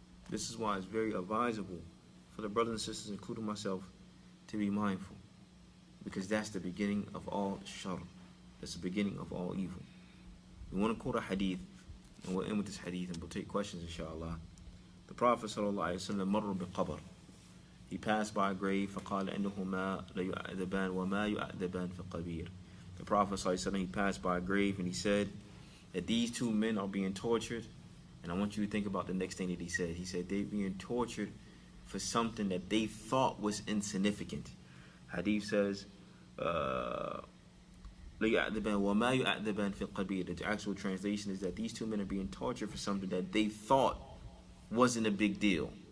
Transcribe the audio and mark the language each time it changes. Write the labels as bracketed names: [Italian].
[English] This is why it's very advisable for the brothers and sisters, including myself, to be mindful. Because that's the beginning of all shar. That's the beginning of all evil. We want to quote a hadith, and we'll end with this hadith, and we'll take questions, inshallah. The Prophet ﷺ [Arabic] marra biqabr. [English] He passed by a grave, [Arabic] فَقَالَ إِنَّهُمَا لَيُعَذَّبَانِ وَمَا يُعَذَّبَانِ فِقَبِيرٍ. [English] The Prophet ﷺ, he passed by a grave, and he said that these two men are being tortured. And I want you to think about the next thing that he said. He said they're being tortured for something that they thought was insignificant. Hadith says, the actual translation is that these two men are being tortured for something that they thought wasn't a big deal.